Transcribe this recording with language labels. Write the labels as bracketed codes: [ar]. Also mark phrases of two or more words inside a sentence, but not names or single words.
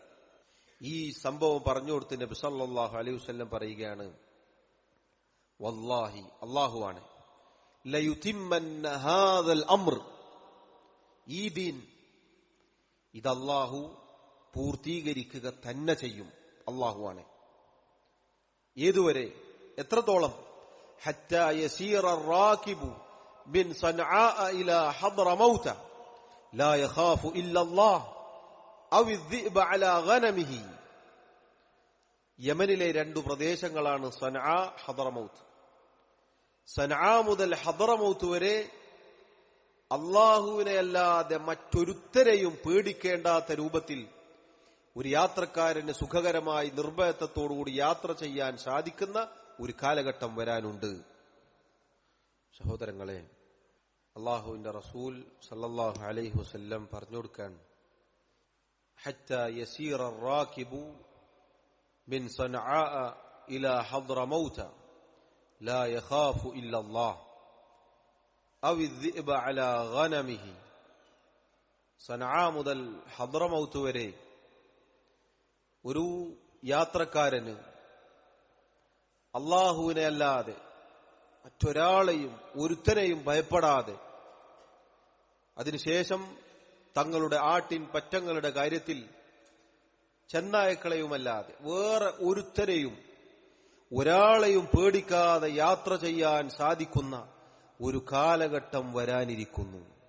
[ml] ഈ സംഭവം പറഞ്ഞു കൊടുത്ത് നബി [ar] صلى الله عليه وسلم [ml] പറയുകയാണ്, വല്ലാഹി, അല്ലാഹുവാണ്, [ar] ليتمن هذا الأمر, [ml] ഈ ദീൻ ഇത് അല്ലാഹു പൂർത്തീകരിക്കുക തന്നെ ചെയ്യും. അല്ലാഹുവാണ്. ഏതുവരെ? എത്രത്തോളം? [ar] حتى يسير الراكب من صنعاء الى حضرموت لا يخاف الا الله او الذئب على غنمه. [ml] യമനിലെ രണ്ടു പ്രദേശങ്ങളാണ് സനആ, ഹദറമൗത്ത്. സനആ മുതൽ ഹദറമൗത്ത് വരെ അല്ലാഹുവിനെ അല്ലാതെ മറ്റൊരുത്തരെയും പേടിക്കേണ്ടാത്ത രൂപത്തിൽ ഒരു യാത്രക്കാരന് സുഖകരമായി നിർഭയത്വത്തോടുകൂടി യാത്ര ചെയ്യാൻ സാധിക്കുന്ന ഒരു കാലഘട്ടം വരാനുണ്ട്. സഹോദരങ്ങളെ, അല്ലാഹുവിന്റെ റസൂൽ [ar] صلى الله عليه وسلم [ml] പറഞ്ഞു കൊടുക്കാൻ, [ar] حتى يسير الراكب من صنعاء الى حضرموت لا يخاف الا الله او الذئب على غنمه. [ml] സനആ മുതൽ ഹദ്റമൗത്ത് വരെ ഒരു യാത്രക്കാരന് അല്ലാഹുവിനെ അല്ലാതെ മറ്റൊരാളെയും ഒരുത്തനെയും ഭയപ്പെടാതെ, അതിനുശേഷം തങ്ങളുടെ ആട്ടിൻ പറ്റങ്ങളുടെ കാര്യത്തിൽ ചെന്നായക്കളെയുമല്ലാതെ വേറെ ഒരുത്തരെയും ഒരാളെയും പേടിക്കാതെ യാത്ര ചെയ്യാൻ സാധിക്കുന്ന ഒരു കാലഘട്ടം വരാനിരിക്കുന്നു.